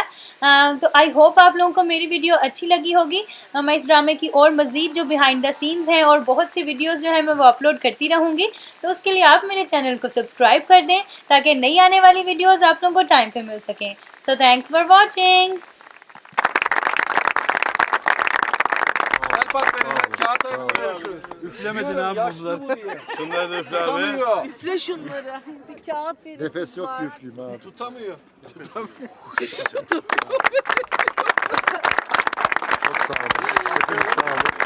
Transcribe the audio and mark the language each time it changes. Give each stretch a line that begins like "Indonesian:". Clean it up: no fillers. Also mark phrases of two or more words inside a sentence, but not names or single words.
Urdu: तो
English: I hope
Urdu: آپ لوگوں کو میری ویڈیو اچھی لگی ہوگی. میں اس ڈرامے کی اور مزید جو
English: behind the scenes
Urdu: ہیں اور بہت سی ویڈیوز جو ہے میں وہ اپلوڈ کرتی رہوں گی، تو اس کے لیے آپ میرے چینل کو سبسکرائب کر دیں تاکہ نئی آنے والی ویڈیوز آپ لوگوں کو ٹائم پر مل سکیں.
English: So thanks for watching.
Turkish: Üflemedin abi bunları. Şunları da üfle abi. Üfle şunları. Bir kağıt verin. Nefes yok üfleyeyim abi. Tutamıyor. Çok sağ olun. Hepiniz sağ olun.